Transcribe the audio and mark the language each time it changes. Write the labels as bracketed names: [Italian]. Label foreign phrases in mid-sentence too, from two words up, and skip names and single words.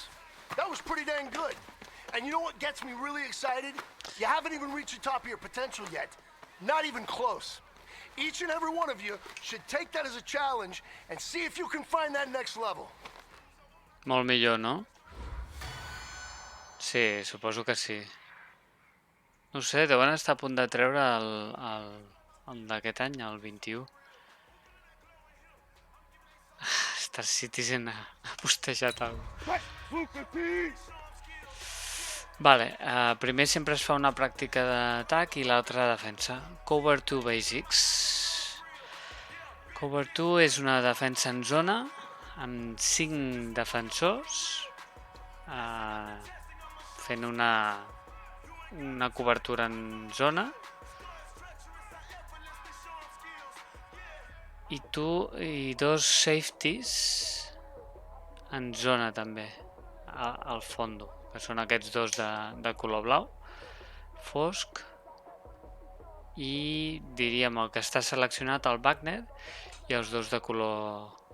[English] That was pretty dang good. And you know what gets me really excited? You haven't even reached the top of your potential yet. Not even close. Each and every one of you should take that as a challenge and see if you can find that next level. [Catalan] Molt millor, no? Sí, suposo que sí. No sé, deuen estar a punt de treure el d'aquest any, el 21. Star Citizen ha postejat alguna cosa. Vale, primer sempre es fa una pràctica d'atac i l'altra de defensa. Cover 2 Basics. Cover 2 és una defensa en zona amb 5 defensors fent una cobertura en zona i dos safeties en zona també al fondo, que són aquests dos de color blau fosc i diríem el que està seleccionat, el Wagner, i els dos de color...